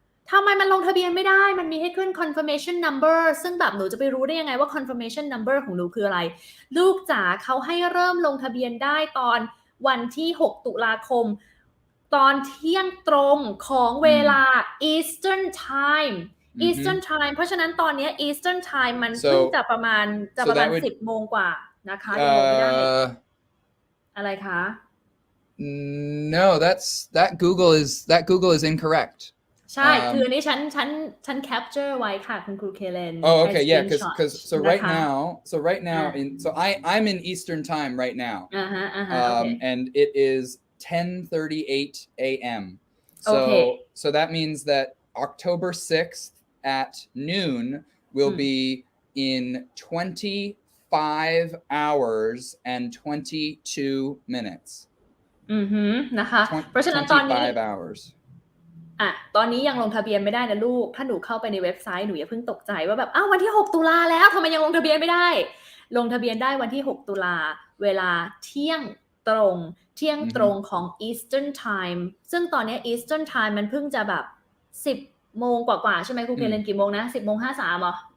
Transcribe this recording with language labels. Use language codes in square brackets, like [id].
[th] ทำไมมันลงทะเบียนไม่ได้มันมีให้ขึ้น confirmation number ซึ่งแบบหนูจะไปรู้ได้ยังไงว่า confirmation number ของหนูคืออะไรลูกจ๋าเขาให้เริ่มลงทะเบียนได้ตอนวันที่6 ตุลาคมตอนเที่ยงตรงของเวลา Eastern Time เพราะฉะนั้นตอนนี้ Eastern Time มันเพิ่งจะประมาณ10 โมงกว่านะคะยังลงไม่ได้อะไรคะ [en] No that Google is incorrect [th] ใช่คืออันนี้ฉัน capture ไว้ค่ะคุณครูเคเลน [en] Oh okay yeah because so right now I'm in Eastern Time right now and it is 10:38 a.m. So that means that October 6th at noon will be in 25 hours and 22 minutes [th] นะคะเพราะฉะนั้นตอนนี้ [en] 25 hours [th] ตอนนี้ยังลงทะเบียนไม่ได้นะลูกถ้าหนูเข้าไปในเว็บไซต์หนูอย่าเพิ่งตกใจว่าแบบวันที่6 ตุลาแล้วทำไมยังลงทะเบียนไม่ได้ ลงทะเบียนได้วันที่6ตุลาเวลาเที่ยงตรงของ Eastern Time ซึ่งตอนนี้ Eastern Time มันเพิ่งจะแบบ10 โมงกว่าๆใช่ไหมครูเคเลนกี่โมงนะ 10 โมง 53เหรอ